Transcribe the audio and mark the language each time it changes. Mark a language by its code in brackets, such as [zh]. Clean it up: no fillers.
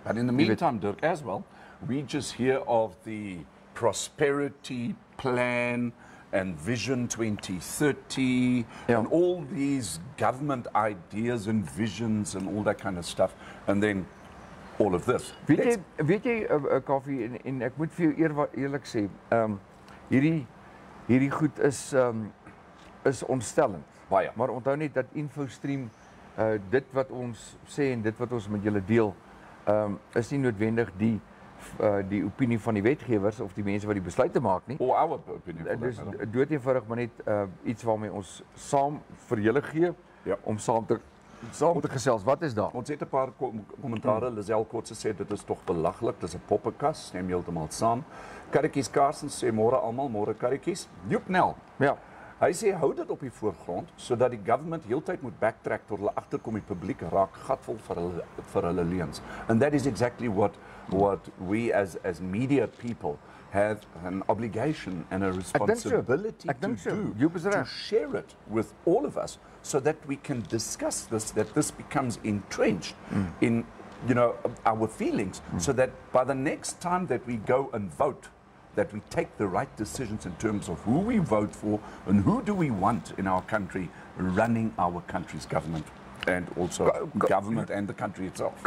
[en] But in the meantime, Dirk, as well, we just hear of the prosperity plan and Vision 2030 and all these government ideas and visions and all that kind of stuff, and then all of this. [af] Weet jy Kaufeee, en ek moet vir jou eerlik sê, hierdie goed is ontstellend. Baie. Maar onthou net dat InfoStream, dit wat ons sê en dit wat ons met julle deel, is nie noodwendig die opinie van die wetgewers of die mense wat die besluite maak nie. [en] Or our opinion. [af] Dus dood eenvoudig maar net iets waarmee ons saam vir julle gee, om saam te gesels. Wat is daar? Ons het 'n paar kommentare. Lisel Kotse sê dit is tog belaglik, dis 'n poppekas, stem heeltemal saam. Karretjies Karsens sê môre almal, môre karretjies. Joep Nel. Ja. Hy sê hou dit op die voorgrond sodat die government heeltyd moet backtrack tot hulle agterkom die publiek raak gatvol vir hulle leuns. [en] And that is exactly what we as media people have an obligation and a responsibility to do, to share it with all of us so that we can discuss this, that this becomes entrenched in, you know, our feelings, so that by the next time that we go and vote, that we take the right decisions in terms of who we vote for and who do we want in our country running our country's government and also government and the country itself.